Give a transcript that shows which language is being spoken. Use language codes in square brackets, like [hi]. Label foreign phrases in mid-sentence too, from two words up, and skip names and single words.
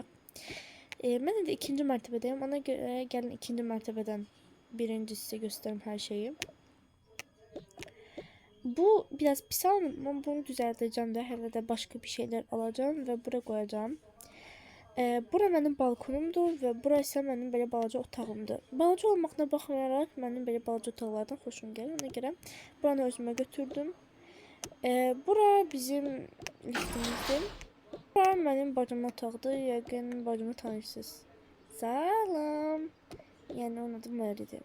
[tr] Ben de ikinci mertebedeyim, ona göre gelin ikinci mertebeden birinci size göstereyim her şeyi. Bu biraz pis ama bunu düzelteceğim ve hele de başka bir şeyler alacağım ve buraya koyacağım. Bura benim balkonumdur ve burası benim böyle [az] balaca otağımdır. Balaca olmaqına baxmayaraq [tr] benim böyle [az] balaca otaqlardan xoşum gəlir. Ona görə buranı özümə götürdüm. Bura bizim liftimizdir. Bura benim bacımın otağıdır. Yəqin bacımı tanırsınız. Salam. Yəni onun adı Məridir.